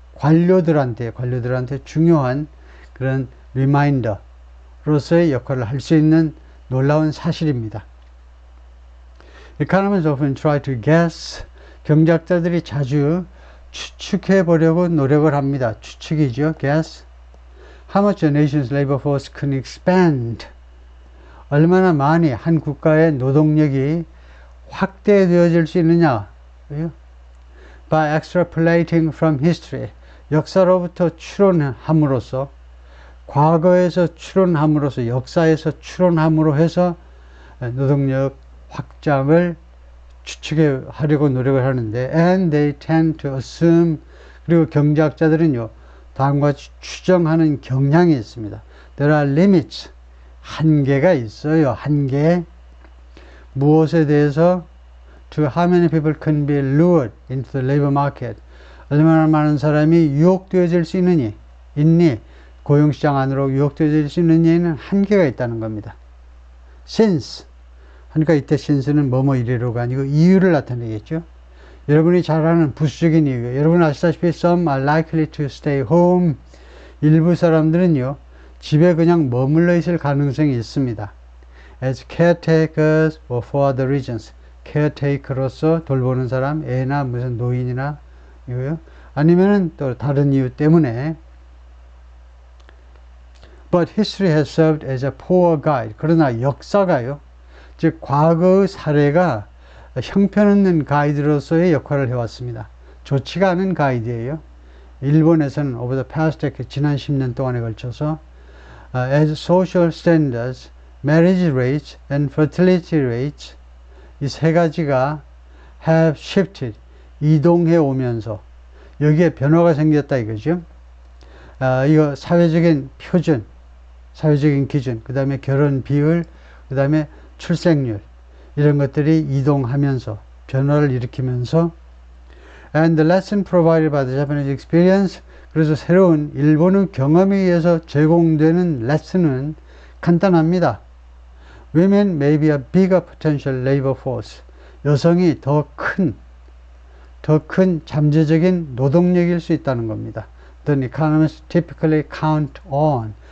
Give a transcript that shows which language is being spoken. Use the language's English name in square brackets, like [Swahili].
[Korean] 관료들한테 중요한 그런 리마인더로서의 역할을 할 수 있는 놀라운 사실입니다. [English] Economists often try to guess. [Korean] 경제학자들이 자주 추측해 보려고 노력을 합니다. 추측이죠. guess. [English] How much a nation's labor force can expand. [Korean] 얼마나 많이 한 국가의 노동력이 확대되어질 수 있느냐. [English] By extrapolating from history. [Korean] 역사로부터 추론함으로써, 과거에서 추론함으로써, 역사에서 추론함으로 해서 노동력 확장을 추측하려고 노력을 하는데, [English] and they tend to assume. [Korean] 그리고 경제학자들은요, 다음과 같이 추정하는 경향이 있습니다. [English] There are limits. [Korean] 한계가 있어요. 한계. 무엇에 대해서? [English] To how many people can be lured into the labor market. [Korean] 얼마나 많은 사람이 유혹되어질 수 있니? 고용시장 안으로 유혹되어질 수 있느냐에는 한계가 있다는 겁니다. [English] Since. [Korean] 그러니까 이때 since는 뭐뭐 이래로가 아니고 이유를 나타내겠죠. 여러분이 잘 아는 부수적인 이유. 여러분 아시다시피 [English] some are likely to stay home. [Korean] 일부 사람들은요, 집에 그냥 머물러 있을 가능성이 있습니다. [English] As caretakers or for other reasons. [Korean] caretaker로서 돌보는 사람, 애나 무슨 노인이나 이거요. 아니면은 또 다른 이유 때문에. [English] But history has served as a poor guide. [Korean] 그러나 역사가요, 즉 과거의 사례가 형편없는 가이드로서의 역할을 해왔습니다. 좋지가 않은 가이드예요. 일본에서는 [English] over the past decade, [Korean] 지난 10년 동안에 걸쳐서 [English] as social standards, marriage rates and fertility rates, [Korean] 이 세 가지가 [English] have shifted, [Korean] 이동해 오면서 여기에 변화가 생겼다 이거죠. 이거 사회적인 표준, 사회적인 기준, 그 다음에 결혼 비율, 그 다음에 출생률, 이런 것들이 이동하면서 변화를 일으키면서 [English] and the lesson provided by the Japanese experience. [Korean] 그래서 새로운 일본의 경험에 의해서 제공되는 레슨은 간단합니다. [English] Women may be a bigger potential labor force. [Korean] 여성이 더 큰 잠재적인 노동력일 수 있다는 겁니다. [English] The economists typically count on.